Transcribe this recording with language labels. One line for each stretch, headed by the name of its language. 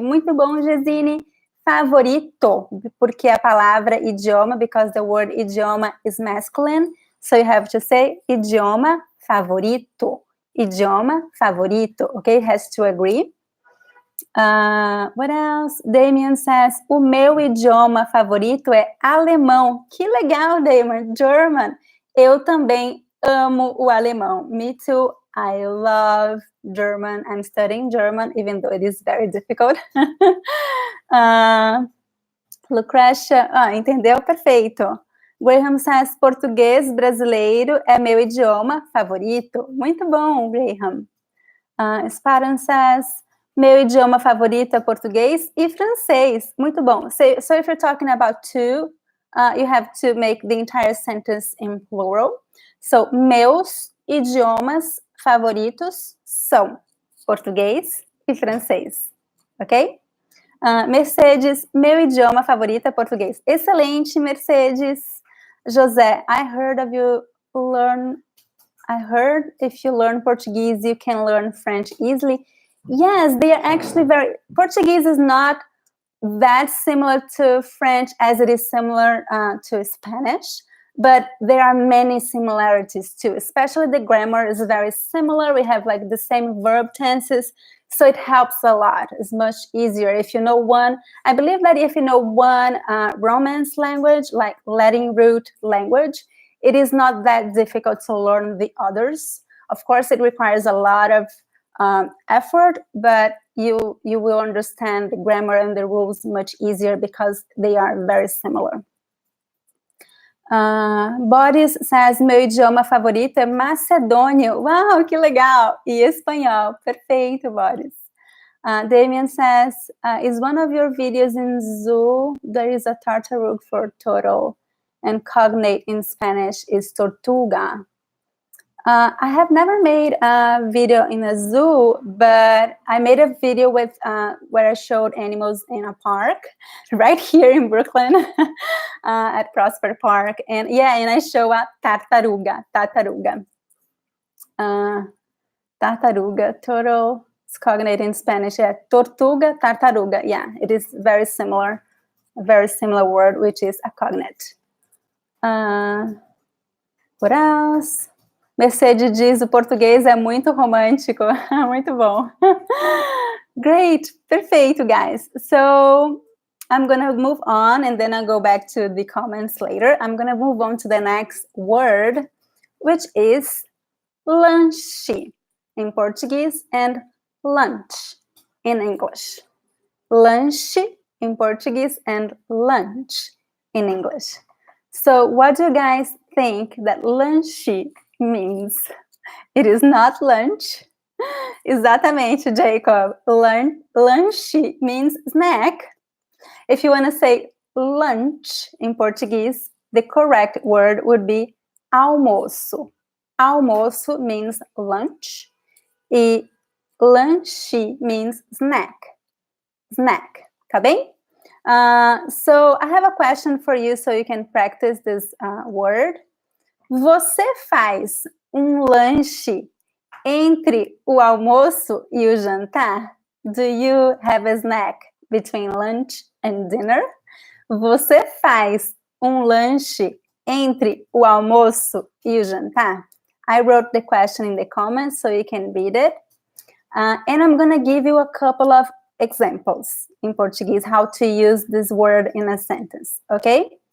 Portuguese: Muito bom,
English: Gesine.
Portuguese: Favorito, porque a palavra idioma,
English: because the word idioma is masculine, so you have to say idioma favorito. Idioma favorito, okay? It has to agree. What else?
Portuguese: Damien says, o meu idioma favorito é alemão. Que legal, Damien. German. Eu também amo o alemão.
English: Me too. I love German. I'm studying German, even though it is very difficult.
Portuguese: Lucretia, entendeu? Perfeito. Graham says, português brasileiro é meu idioma favorito. Muito bom, Graham. Sparan says, meu idioma favorito é português e francês. Muito bom.
English: So if you're talking about two, you have to make the entire sentence in plural.
Portuguese: So, meus idiomas favoritos são português e francês. Ok? Mercedes, meu idioma favorito é português. Excelente, Mercedes.
English: José, I heard if you learn Portuguese, you can learn French easily. Yes, they are actually Portuguese is not that similar to French as it is similar to Spanish, but there are many similarities too, especially the grammar is very similar. We have like the same verb tenses, so it helps a lot. It's much easier if you know one. I believe that if you know one Romance language, like Latin root language, it is not that difficult to learn the others. Of course, it requires a lot of effort, but you will understand the grammar and the rules much easier because they are very similar.
Portuguese: Boris says, meu idioma favorito é macedônio. Uau, que legal! E espanhol. Perfeito, Boris.
English: Damien says, is one of your videos in Zoom? There is a tartaruga for total, and cognate in Spanish is tortuga. I have never made a video in a zoo, but I made a video with where I showed animals in a park right here in Brooklyn at Prosper Park. And yeah, and I show a tartaruga. Tartaruga, total, it's cognate in Spanish. Yeah, tortuga, tartaruga. Yeah, it is very similar, a very similar word, which is a cognate. What else?
Portuguese: Mercedes diz, o português é muito romântico. Muito bom. Great. Perfeito, guys.
English: So I'm going to move on and then I'll go back to the comments later. I'm going to move on to the next word, which is lanche in Portuguese and lunch in English. Lanche in Portuguese and lunch in English. So what do you guys think that lanche means? It is not lunch.
Portuguese: Exatamente,
English: Jacob. Lanche means snack. If you want to say lunch in Portuguese, the correct word would be almoço. Almoço means lunch. E lanche means snack. Snack.
Portuguese: Tá bem?
English: So I have a question for you so you can practice this word.
Portuguese: Você faz lanche entre o almoço e o jantar?
English: Do you have a snack between lunch and dinner?
Portuguese: Você faz lanche entre o almoço e o jantar?
English: I wrote the question in the comments so you can read it. And I'm going to give you a couple of examples in Portuguese, how to use this word in a sentence, okay?